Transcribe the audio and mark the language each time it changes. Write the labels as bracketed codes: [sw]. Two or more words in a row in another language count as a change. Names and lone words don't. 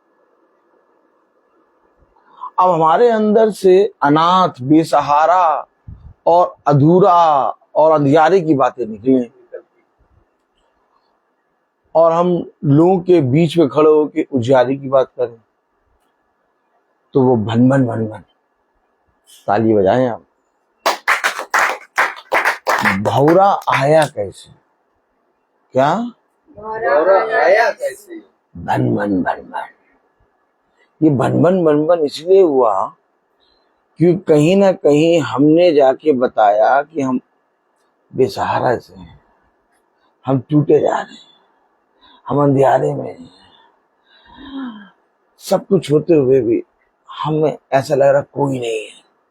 [hi] अब हमारे अंदर से अनाथ, बेसहारा और अधूरा और अंधियारे की बातें निकली और हम लोगों के बीच में खड़े होकर उजियारे की बात करें तो वो भन भन भन भन, ताली बजाएं आप। भौरा आया कैसे? क्या? और आया कैसे? भन भन भन भन। ये भन भन भन भन इसलिए हुआ कि कहीं ना कहीं हमने जाके बताया कि हम बेसहारा से हैं, हम टूटे जा रहे हैं, हम अंधियारे में हैं, सब कुछ होते हुए भी हमें ऐसा लग रहा कोई नहीं है।